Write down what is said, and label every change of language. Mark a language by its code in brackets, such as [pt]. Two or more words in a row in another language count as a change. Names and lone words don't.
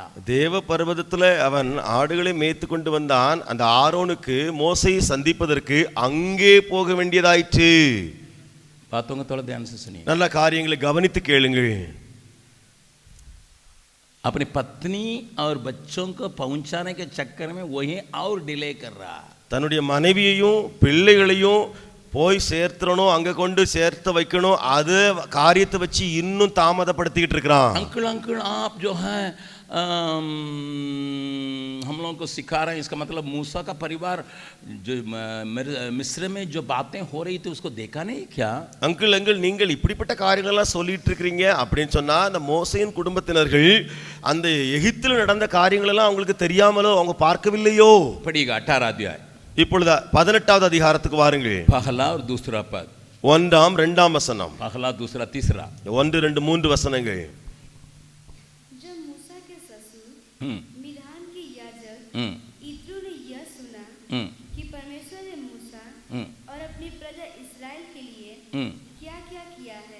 [ta] தேவ பர்வதத்துல அவன் ஆடுகளை மேய்த்து கொண்டு வந்தான். அந்த ஆரோனுக்கு மோசையை சந்திப்பதற்கு அங்கே போக வேண்டியதாயிற்று. [hi] बातों को थोड़ा ध्यान से सुनिए. [ta] நல்ல காரியங்களை கவனித்து கேளுங்கள். [hi] अपनी पत्नी और बच्चों को पहुंचाने के चक्कर में वही और डिले कर रहा. [ta] தன்னுடைய மனைவியையும் பிள்ளைகளையும் போய் சேர்த்துறணும், அங்க கொண்டு சேர்த்து வைக்கணும், அது காரியத்தை வச்சு இன்னும் தாமதப்படுத்திக்கிட்டு இருக்கிறான். [hi] अंकल अंकल आप जो हैं हम लोगों को सिखा रहे हैं, इसका मतलब मूसा का परिवार जो मिस्र में जो बातें हो रही थी उसको देखा नहीं क्या? [ta] அங்கிள் அங்கிள் நீங்கள் இப்படிப்பட்ட காரியங்கள் எல்லாம் சொல்லிட்டு இருக்கிறீங்க அப்படின்னு சொன்னா, அந்த மோசேயின் குடும்பத்தினர்கள் அந்த எகிப்தில் நடந்த காரியங்கள் எல்லாம் அவங்களுக்கு தெரியாமலோ அவங்க பார்க்கவில்லையோ? [hi] पढ़िएगा 18 अध्याय [ta] இப்பொழுது 18வது அதிகாரத்துக்கு வாருங்கள். [hi] पहला और दूसरा पद. [ta] 1ஆம் 2ஆம் வசனம். [hi] पहला दूसरा तीसरा. [ta] 1 2 3 वसनங்கள். [hi] जब मूसा के ससुर हम्म, मिधान के याजक हम्म, इत्रो ने यह सुना हम्म, कि परमेश्वर ने मूसा हम्म, और अपनी प्रजा इसराइल के लिए हम्म, क्या क्या किया है,